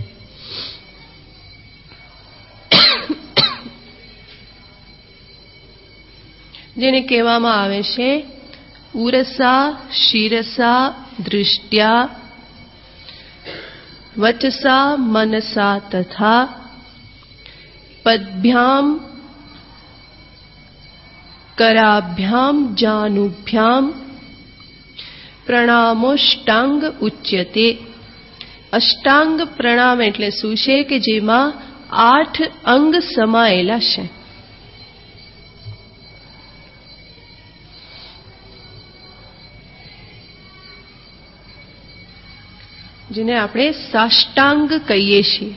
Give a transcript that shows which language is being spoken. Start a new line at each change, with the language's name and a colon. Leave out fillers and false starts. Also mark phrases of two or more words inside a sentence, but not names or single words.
Gujarati: જેને કહેવામાં આવે છે
Sanskrit: ઉરસા શિરસા દૃષ્ટ્યા વચસા મનસા તથા પદભ્યામ कराभ्याम जानुभ्याम प्रणामोष्टांग उच्यते.
Gujarati: અષ્ટાંગ પ્રણામ એટલે શું છે? કે જેમાં 8 અંગ સમાયેલા છે. જેને આપણે સાષ્ટાંગ કહીએ છીએ.